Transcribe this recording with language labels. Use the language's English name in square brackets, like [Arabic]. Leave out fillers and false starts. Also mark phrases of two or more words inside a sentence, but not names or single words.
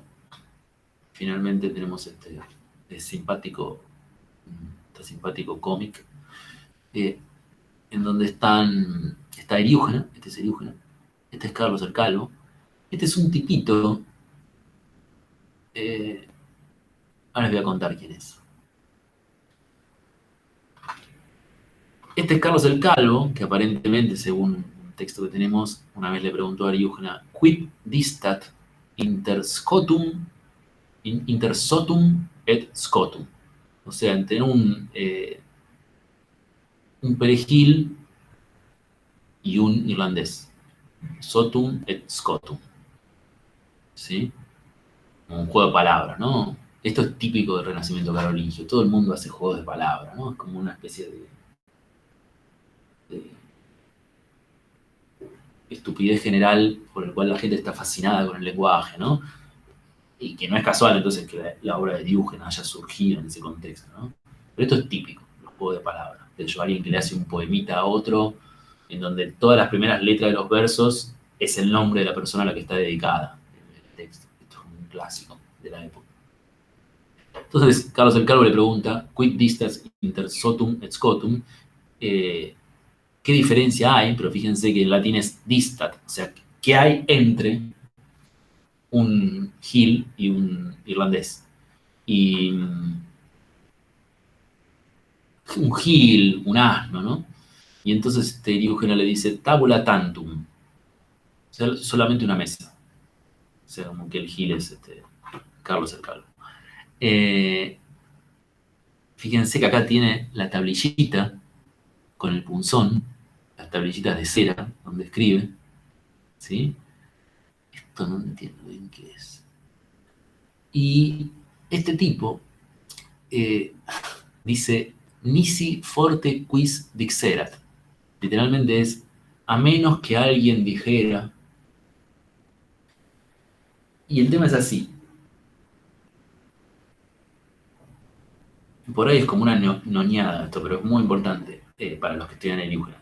[Spanish] Finalmente tenemos este simpático cómic, en donde está Eriúgena, este es Eriúgena, este es Carlos el Calvo, este es un tipito, ahora les voy a contar quién es. Este es Carlos el Calvo, que aparentemente, según un texto que tenemos, una vez le preguntó a Eriúgena, [Latin] quid distat inter sotum et scotum. [Spanish] O sea, entre un perejil y un irlandés. [Latin] Sotum et scotum. [Spanish] ¿sí? Como un juego de palabras, ¿no? Esto es típico del Renacimiento carolingio. Todo el mundo hace juegos de palabras, ¿no? Es como una especie de estupidez general por el cual la gente está fascinada con el lenguaje, ¿no? Y que no es casual entonces que la obra de Diógenes haya surgido en ese contexto, ¿no? Pero esto es típico, los juegos de palabras. De hecho, alguien que le hace un poemita a otro, en donde todas las primeras letras de los versos es el nombre de la persona a la que está dedicada el texto. Esto es un clásico de la época. Entonces, Carlos el Calvo le pregunta, [Latin] quid distas inter sotum et scotum, [Spanish] eh, ¿qué diferencia hay? Pero fíjense que en latín es distat, o sea, ¿qué hay entre un gil y un irlandés? Y un gil, un asno, ¿no? Y entonces Diógenes le dice, [Latin] tabula tantum, [Spanish] o sea, solamente una mesa. O sea, como que el gil es Carlos el Calvo. Eh, Fíjense que acá tiene la tablillita con el punzón, las tablillitas de cera donde escribe, ¿sí? Esto no entiendo bien qué es. Y este tipo dice, [Latin] nisi forte quis dixerat. [Spanish] Literalmente es, a menos que alguien dijera. Y el tema es así. Por ahí es como una noñada esto, pero es muy importante para los que estudian el Eugen.